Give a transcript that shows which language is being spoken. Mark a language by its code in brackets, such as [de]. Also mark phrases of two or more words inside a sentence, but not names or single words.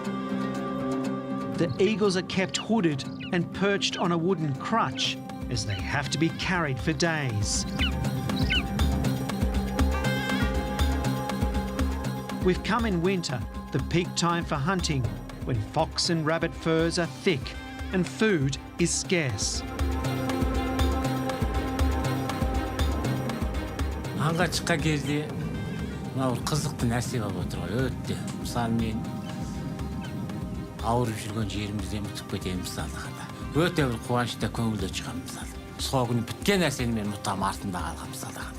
[en] The eagles are kept hooded and perched on a wooden crutch as they have to be carried for days. We've come in winter, the peak time for hunting, when fox and rabbit furs are thick and food is scarce. [kk] Аңға шыққан кезде мына бір қызықты нәрсе болып отыр ғой, өтті. Мысалы мен ауырып жүрген жерімізден ұтып кетемін мысалдағанда. Өте бір қуанышта көңілде шығамын мысалы. Сол күні біткен нәрсені мен ұмытамын, артында қалған мысалдағанда.